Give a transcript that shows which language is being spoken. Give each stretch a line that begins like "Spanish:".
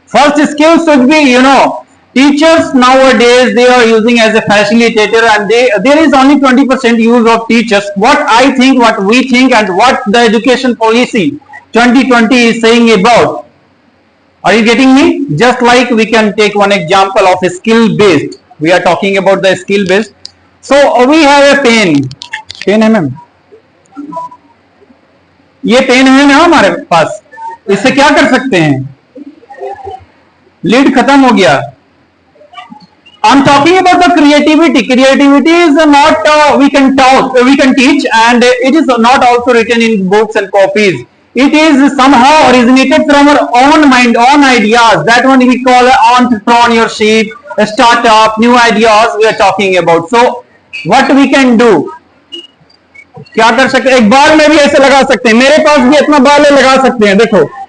English: First skill should be, teachers nowadays they are using as a facilitator and there is only 20% use of teachers. What I think, what we think and what the education policy 2020 is saying about. Are you getting me? Just like we can take one example of a skill based. We are talking about the skill based. So we have a pen.
Hindi: Pen है ma'am, ये pen है ना हमारे पास, इससे क्या कर सकते हैं? लीड खत्म हो गया।
English: I'm talking about the creativity. Creativity is not we can talk, we can teach, and it is not also written in books and copies. It is somehow originated from our own mind, own ideas. That one we call entrepreneurship, a startup, new ideas we are talking about. So what we can do?
Hindi: क्या कर सकते हैं? एक बाल में भी ऐसे लगा सकते हैं, मेरे पास भी इतना बाल है, लगा सकते हैं, देखो।